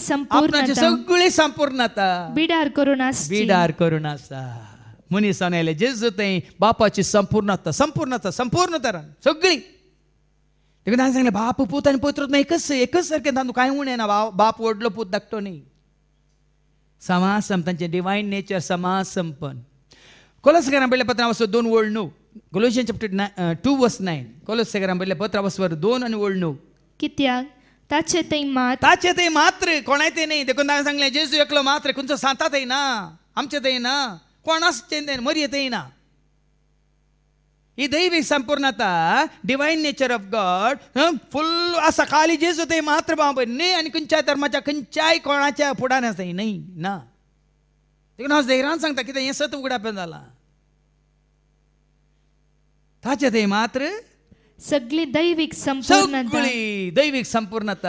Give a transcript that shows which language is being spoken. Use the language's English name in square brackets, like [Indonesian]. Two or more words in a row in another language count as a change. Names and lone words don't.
[Konkani] संपूर्णता बिडार करून आसा मनीसान आयले जेजू थंय बापाची संपूर्णता सगळी देखून हांवें सांगलें बाप पूत आनी पवित्र आत्मा एकच सारकें तातूंत कांय उणें ना बाप व्हडलो पूत धाकटो न्ही समासंपन तांचें [English] divine nature [Konkani] समासंपन कोलोसांकारां बरयल्ल्या पत्रां वचो 2:9 [English] Colossians chapter 2 verse 9 [Konkani] कोलोसेकरां बरयल्लें पत्र बसवर 2 आनी 9 कित्याक ताचे थंय मात ताचे ते मात्र कोणाय ते नाही देखून ताणें सांगलें जेजू एकलो मात्र खंयचो सांता थंय ना आमचे थंय ना कोणाचे थंय मरी थंय ना ही दैविक संपूर्णता [English] divine nature of God full [Konkani] आसा खाली जेजू थंय मात्र बाबा न्ही आनी खंयच्याय धर्माच्या खंयच्याय कोणाच्या फुडान आसा न्ही ना देखून हांव धैर्यान सांगता कितें हें सत उगडापें जालां ताचे थंय मात्र सगळी दैविक संपूर्णता सगळी दैविक संपूर्णता